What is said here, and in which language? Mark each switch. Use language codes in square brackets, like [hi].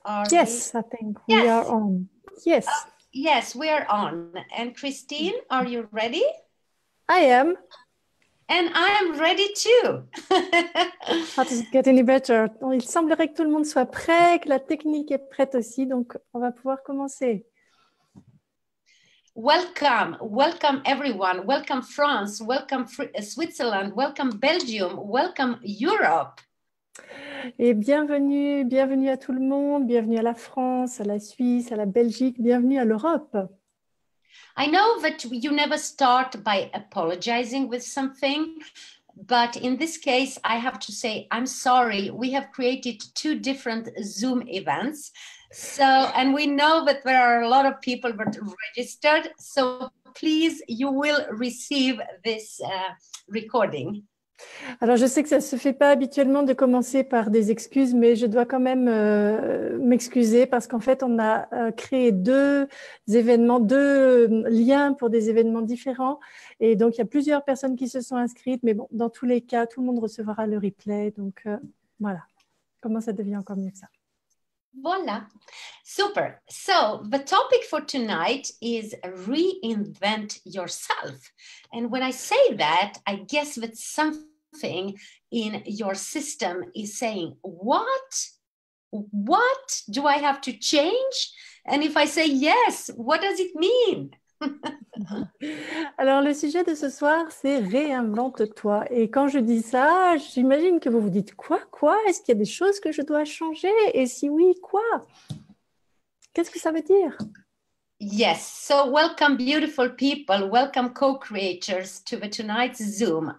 [en] Yes, I think we are on. Yes. Yes, we are on. And Christine, are you ready? I am. And I am ready too. How does it get any better? [fr] Il semblerait que tout le monde soit prêt, que la technique est prête aussi, donc on va pouvoir commencer. [en] Welcome, welcome everyone. Welcome France, welcome Switzerland, welcome Belgium, welcome Europe. [fr] Et bienvenue, bienvenue à tout le monde, bienvenue à la France, à la Suisse, à la Belgique, bienvenue à l'Europe. [en] I know that you never start by apologizing with something, but in this case, I have to say, I'm sorry. We have created 2 different Zoom events. So, and we know that there are a lot of people that registered. So please, you will receive this recording. [fr] Alors, je sais que ça ne se fait pas habituellement de commencer par des excuses, mais je dois quand même m'excuser parce qu'en fait, on a créé 2 événements, 2 liens pour des événements différents. Et donc, il y a plusieurs personnes qui se sont inscrites, mais bon, dans tous les cas, tout le monde recevra le replay. Donc, voilà. Comment ça devient encore mieux que ça? Voila. Super. [en] So the topic for tonight is reinvent yourself. And when I say that, I guess that something in your system is saying, what? What do I have to change? And if I say yes, what does it mean? [fr] Alors, le sujet de ce soir, c'est Réinvente-toi. Et quand je dis ça, j'imagine que vous vous dites quoi? Est-ce qu'il y a des choses que je dois changer? Et si oui, quoi? Qu'est-ce que ça veut dire? [en] Yes, so welcome beautiful people, welcome co-creators to the tonight's Zoom.